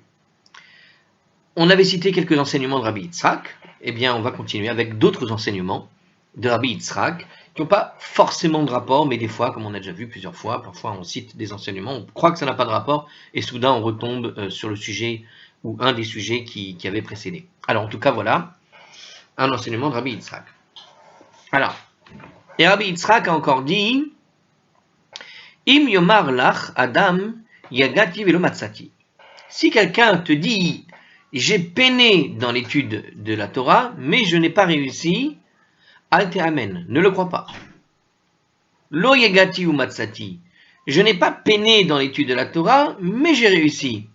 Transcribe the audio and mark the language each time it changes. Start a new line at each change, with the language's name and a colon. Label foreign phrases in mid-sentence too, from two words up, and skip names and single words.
French: On avait cité quelques enseignements de Rabbi Yitzhak, eh bien on va continuer avec d'autres enseignements de Rabbi Yitzhak qui n'ont pas forcément de rapport, mais des fois, comme on a déjà vu plusieurs fois, parfois on cite des enseignements, on croit que ça n'a pas de rapport, et soudain on retombe sur le sujet ou un des sujets qui avait précédé. Alors en tout cas, voilà un enseignement de Rabbi Yitzhak. Alors, et Rabbi Yitzhak a encore dit
Hebrew: אם יאמר לך אדם יגעתי ולא מצאתי.
French: Si quelqu'un te dit j'ai peiné dans l'étude de la Torah, mais je n'ai pas réussi,
Hebrew: אל תאמן,
French: ne le crois pas.
Hebrew: לא יגעתי ומצאתי,
French: je n'ai pas peiné dans l'étude de la Torah, mais j'ai réussi.